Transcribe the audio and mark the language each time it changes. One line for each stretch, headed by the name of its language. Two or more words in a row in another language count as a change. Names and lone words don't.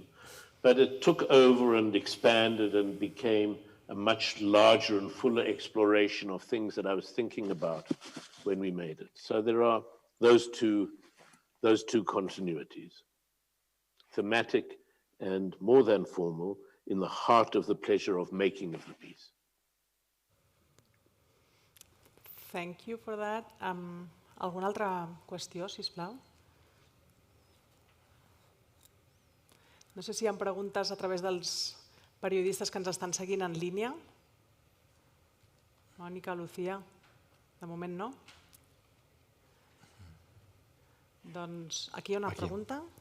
English: But it took over and expanded and became a much larger and fuller exploration of things that I was thinking about when we made it. So there are those two continuities. Thematic and more than formal in the heart of the pleasure of making of the piece. Thank you for that.
Catalan: Alguna altra qüestió, sisplau? No sé si hi ha preguntes a través dels periodistes que ens estan seguint en línia. Mònica, Lucía, de moment no. Doncs aquí hi ha una pregunta.